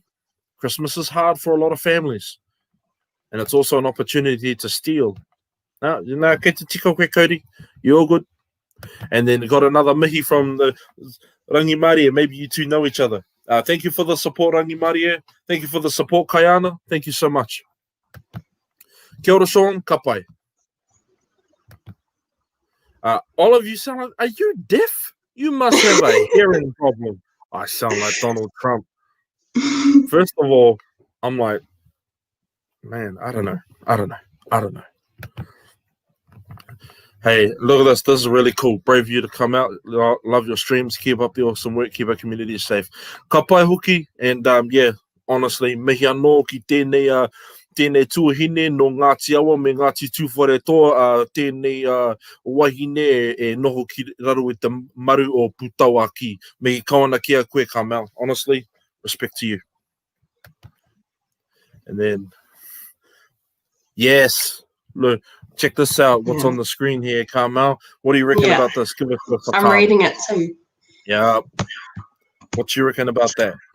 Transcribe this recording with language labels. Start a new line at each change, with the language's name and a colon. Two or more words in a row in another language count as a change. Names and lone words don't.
English: Christmas is hard for a lot of families, and it's also an opportunity to steal. Now, get to tiko quick, Cody. You're good. And then got another mihi from the Rangi Maria. Maybe you two know each other. Thank you for the support, Rangi Maria. Thank you for the support, Kayana. Thank you so much.
Māori: Kia ora, Sean. Kapai.
English: All of you sound like, are you deaf? You must have a hearing problem. I sound like Donald Trump. First of all, I'm like, man, I don't know. Hey, look at this. This is really cool. Brave of you to come out. Love your streams. Keep up the awesome work. Keep our community safe.
Māori: Ka pai hoki.
English: And honestly,
Māori: mihi anō ki tēnei tuahine no Ngāti Awa me Ngāti Tūwharetoa, tēnei wahine e noho ki raro i te maru o Putawa ki. Mihi kawana kia koe, Carmel.
English: Honestly, respect to you. And then, yes, Look, check this out. What's Yeah. on the screen here, Carmel? What do you reckon about this? Give us the I'm reading it too. Yeah. What you reckon about that?